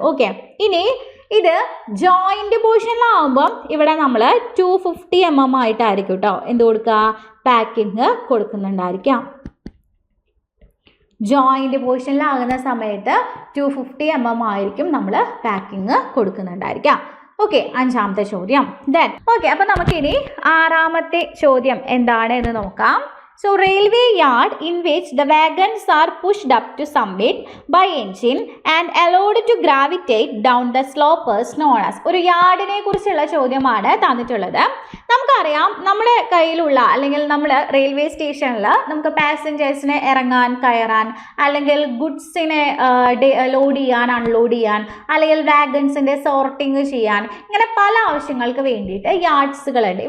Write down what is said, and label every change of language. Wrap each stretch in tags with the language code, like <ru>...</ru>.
<ml>Okay, ഇനി ഇത് joint പോർഷനിലാവുമ്പം ഇവിടെ നമ്മൾ 250 mm ആയിട്ടായിരിക്കും കേട്ടോ എന്ത് കൊടുക്കുക, പാക്കിങ് കൊടുക്കുന്നുണ്ടായിരിക്കാം. ജോയിന്റ് പോർഷനിലാകുന്ന സമയത്ത് 250 mm ആയിരിക്കും നമ്മൾ പാക്കിങ് കൊടുക്കുന്നുണ്ടായിരിക്കാം. ഓക്കെ, 5ാമത്തെ ചോദ്യം. ദെൻ ഓക്കെ, അപ്പം നമുക്കിനി 6ാമത്തെ ചോദ്യം എന്താണ് എന്ന് നോക്കാം.</ml> <en>So railway yard in which the wagons are pushed up to summit by engine and allowed to gravitate down the slope is known as.</en> <ml>ഒരു യാർഡിനെ കുറിച്ചുള്ള ചോദ്യമാണ് തന്നിട്ടുള്ളത്. നമുക്കറിയാം നമ്മുടെ കയ്യിലുള്ള അല്ലെങ്കിൽ നമ്മൾ റെയിൽവേ സ്റ്റേഷനിൽ നമുക്ക് പാസഞ്ചേഴ്സിനെ ഇറങ്ങാൻ കയറാൻ അല്ലെങ്കിൽ ഗുഡ്സിനെ ലോഡ് ചെയ്യാൻ അൺലോഡ് ചെയ്യാൻ അല്ലെങ്കിൽ വാഗൺസിൻ്റെ സോർട്ടിങ് ചെയ്യാൻ ഇങ്ങനെ പല ആവശ്യങ്ങൾക്ക് വേണ്ടിയിട്ട് യാർഡ്സുകളുണ്ട്.</ml>